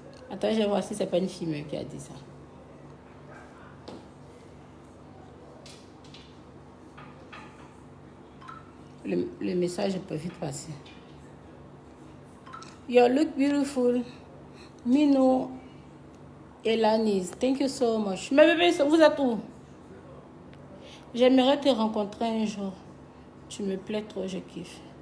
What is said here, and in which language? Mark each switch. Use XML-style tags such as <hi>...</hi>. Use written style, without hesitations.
<fr>Attends, je vais voir si c'est pas une fille qui a dit ça. Le message peut vite passer.</fr> <en>You look beautiful. Mino Elanis, thank you so much.</en> <fr>Mais bébé, vous êtes où? J'aimerais te rencontrer un jour. Tu me plais trop, je kiffe.</fr>